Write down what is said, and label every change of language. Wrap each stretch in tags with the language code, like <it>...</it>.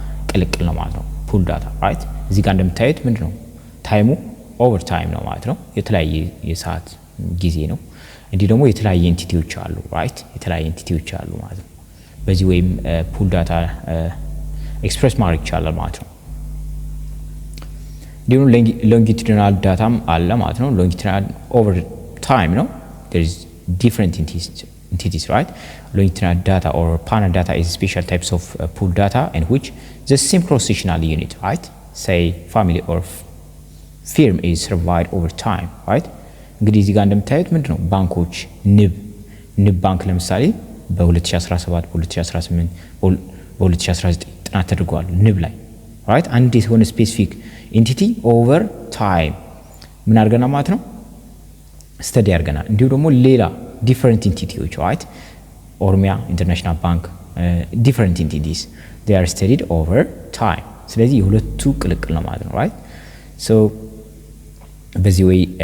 <am>ቅልቅል ነው ማለት ነው ፑል ዳታ ራይት። እዚህ ጋር እንደምታዩት ምንድነው ታይሙ ኦቨር ታይም ነው ማለት ነው የተለያየ የሰዓት ጊዜ ነው። እንዲህ ደግሞ የተለያየ ኢንቲቲዎች አሉ ራይት የተለያየ ኢንቲቲዎች አሉ ማለት ነው። በዚህ ወይም ፑል ዳታ ኤክስፕረስ ማድረግ ይቻላል ማለት ነው። እንዲሁም ሎንጊቱዲናል ዳታም አለ ማለት ነው። ሎንጊቱዲናል ኦቨር ታይም ነው</am> <en>there is different entities right. Longitudinal data or panel data is special types of pooled data in which the same cross sectional unit right say family or firm is surveyed over time right.</en> <am>እንግዲህ እዚህ ጋር እንደምታዩት ምንድነው ባንኮች ንብ ባንክ ለምሳሌ በ2017 በ2018 በ2019 ጥናት ተደርጓል ንብ ላይ right አንድ የሆነ ስፔሲፊክ ኢንቲቲ ኦቨር ታይም ምን አድርገናል ማለት ነው ስተዲ አድርገናል። እንዲሁ ደግሞ ሌላ ዲፈረንት ኢንቲቲዎች right ኦሮሚያ ኢንተርናሽናል ባንክ ዲፈረንት ኢንቲቲስ</am> <en>they are studied over time</en> <am>ስለዚህ የሁለቱ ቅልቅል ነው ማለት ነው right so በዚህ ወይ</am>